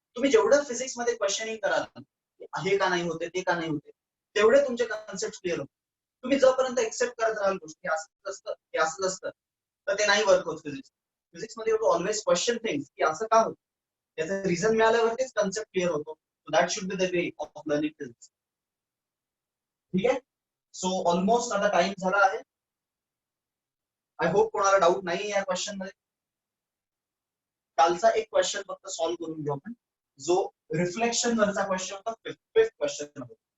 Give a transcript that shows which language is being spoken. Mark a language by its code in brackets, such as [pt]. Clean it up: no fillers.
[mr] तुम्ही जेवढं फिजिक्स मध्ये क्वेश्चनिंग कराल हे का नाही होते, ते का नाही होते, तेवढे तुमचे कन्सेप्ट क्लिअर होते. तुम्ही जोपर्यंत एक्सेप्ट करत राहाल गोष्टी असंच असतं हे असंच असतं, तर ते नाही वर्क होत फिजिक्स. फिजिक्स मध्ये [en] you always question things [mr] की असं का होतं, त्याचं रिझन मिळाल्यावरतीच कन्सेप्ट क्लिअर होतो. [en] So that should be the way of learning physics. [mr] ठीक आहे. सो ऑलमोस्ट आता टाइम झाला आहे. [en] I hope [mr] कोणाला डाऊट नाही या क्वेश्चन मध्ये. कालचा एक क्वेश्चन फक्त सॉल्व्ह करून घेऊ आपण, जो रिफ्लेक्शन वरचा क्वेश्चन होता. फिफ्थ क्वेश्चन होता.